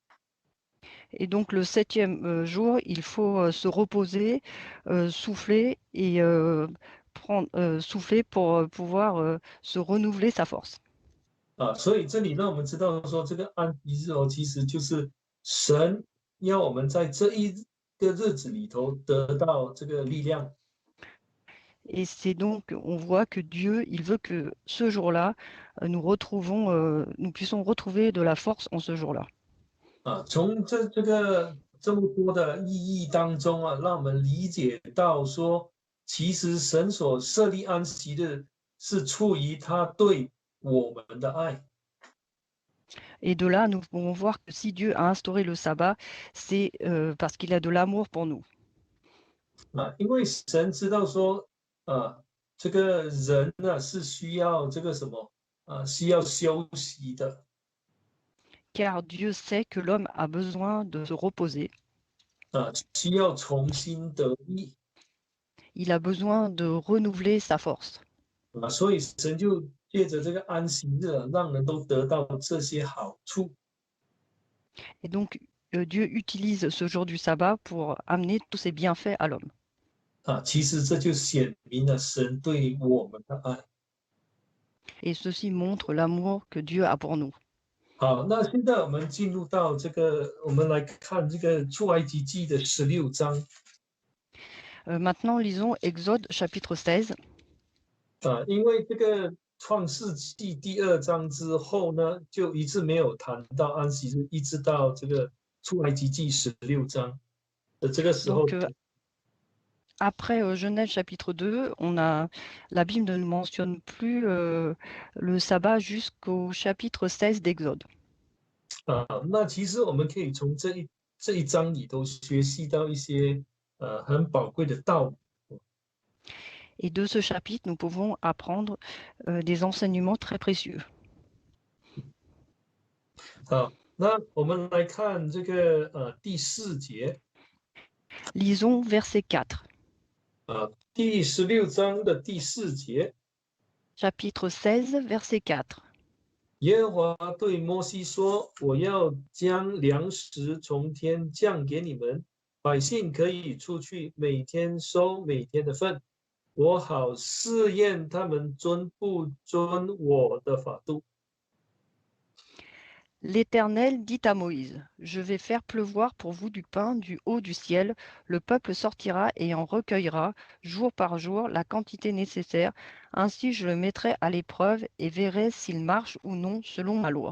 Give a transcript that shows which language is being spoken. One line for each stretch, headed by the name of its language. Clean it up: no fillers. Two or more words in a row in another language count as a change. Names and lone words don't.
French: Et donc le 7e jour, il faut se reposer, souffler et souffler pour pouvoir se renouveler sa force.
Chinese: 所以这里让我们知道说，这个安息日其实就是神要我们在这一个日子里头得到这个力量。
French: Et c'est donc, on voit que Dieu, il veut que ce jour-là, nous puissions retrouver de la force en ce jour-là.
Chinese: 从这么多的意义当中让我们理解到说，其实神所设立安息日是出于他对我们的爱。
French: Et de là, nous pouvons voir que si Dieu a instauré le sabbat, c'est parce qu'il a de l'amour pour nous.
Chinese: 因为神知道说，这个人是需要这个什么需要休息的。
French: Car Dieu sait que l'homme a besoin de se reposer.
Chinese: 需要重新得力。
French: Il a besoin de renouveler sa force.
Chinese: 所以神就借着这个安息日让人都得到这些好处。
French: Et donc, Dieu utilise ce jour du sabbat pour amener tous ses bienfaits à l'homme.
Chinese: 其实这就显明了神对我们的爱。
French: Et ceci montre l'amour que Dieu a pour nous.
Chinese: 好，那现在我们进入到我们来看这个出埃及记的16章。
French: Maintenant, lisons Exode chapitre 16.
Chinese: 因为这个创世纪第2章之后呢，就一直没有谈到安息日，一直到这个出埃及记16章的这个时候。
French: Donc, après Genèse chapitre 2, la Bible ne mentionne plus le sabbat jusqu'au chapitre 16 d'Exode.
Chinese: 那其实我们可以从这一章里头学习到一些很宝贵的道理。
French: Et de ce chapitre, nous pouvons apprendre des enseignements très précieux.
Chinese: 好，那我们来看这个第4节。
French: Lisons verset 4.
Chinese: 第16章的第4节。
French: Chapitre 16, verset 4.
Chinese: 耶和华对摩西说：“我要将粮食从天降给你们，百姓可以出去，每天收每天的份，我好试验他们遵不遵我的法度。”
French: L'Éternel dit à Moïse, je vais faire pleuvoir pour vous du pain du haut du ciel, le peuple sortira et en recueillera, jour par jour, la quantité nécessaire, ainsi je le mettrai à l'épreuve et verrai s'il marche ou non selon ma loi.